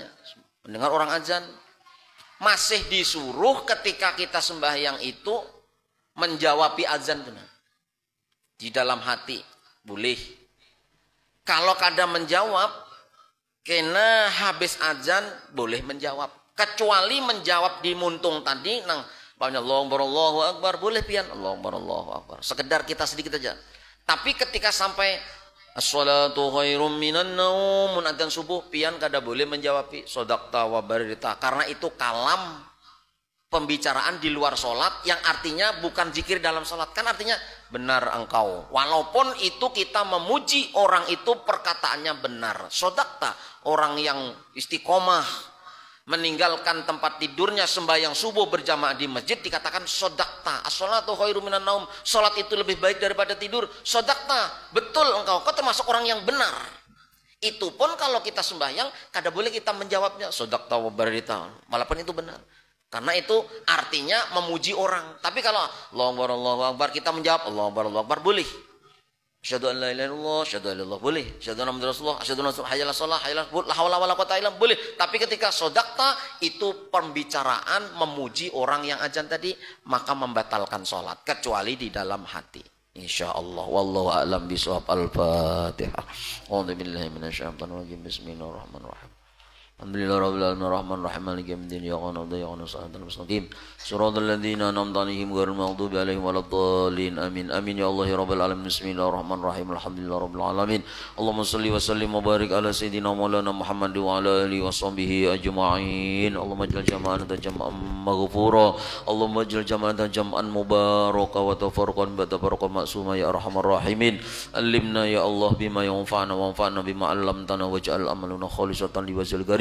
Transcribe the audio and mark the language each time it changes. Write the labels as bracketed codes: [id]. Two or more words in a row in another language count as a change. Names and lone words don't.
[id] Mendengar orang azan, masih disuruh ketika kita sembahyang itu menjawabi azan benar. Di dalam hati boleh. Kalau kada menjawab, kena habis azan boleh menjawab. [bjn] Kecuali menjawab di muntung tadi nang [ar] الله أكبر [bjn] boleh pian [ar] الله أكبر. [id] Sekedar kita sedikit aja. Tapi ketika sampai [ar] الصلاة خير من النوم, [id] adzan subuh pian kada boleh menjawab [ar] صدقت وبررت, [id] karena itu kalam pembicaraan di luar salat yang artinya bukan zikir dalam salat. Kan artinya benar engkau. Walaupun itu kita memuji orang itu perkataannya benar. Sodakta, orang yang istiqomah meninggalkan tempat tidurnya sembahyang subuh berjamaah di masjid dikatakan sodakta. [ar] الصلاة خير من النوم, [id] salat itu lebih baik daripada tidur. Sodakta, betul engkau termasuk orang yang benar. Itu pun kalau kita sembahyang kada boleh kita menjawabnya [ar] صدقت وبررت, [id] walaupun itu benar, karena itu artinya memuji orang. Tapi kalau [ar] الله أكبر [id] kita menjawab [ar] الله أكبر [id] boleh. [ar] أشهد أن لا إله إلا الله، أشهد أن لا إله إلا الله boleh. أشهد أن محمدا رسول الله، أشهد أن حي على الصلاة، حي على لا حول ولا قوة إلا بالله boleh. [id] Tapi ketika sodakta itu pembicaraan memuji orang yang azan tadi, maka membatalkan salat kecuali di dalam hati. [ar] إن شاء الله والله أعلم بالصواب. الفاتحة. أعوذ بالله من الشيطان الرجيم. بسم الله الرحمن الرحيم. الحمد لله رب العالمين الرحمن الرحيم مالك يوم الدين إياك نعبد وإياك نستعين مستقيم صراط الذين أنعمت عليهم غير المغضوب عليهم ولا الضالين آمين آمين يا الله يا رب العالمين. بسم الله الرحمن الرحيم. الحمد لله رب العالمين. اللهم صل وسلم وبارك على سيدنا مولانا محمد وعلى آله وصحبه أجمعين. اللهم اجعل جمعنا جمعا مغفورا، اللهم اجعل جمعنا جمعا مباركا وتفرقا بتفرقا معصوما يا أرحم الراحمين. علمنا يا الله بما ينفعنا وانفعنا بما علمتنا واجعل عملنا خالصا لوجه الكريم.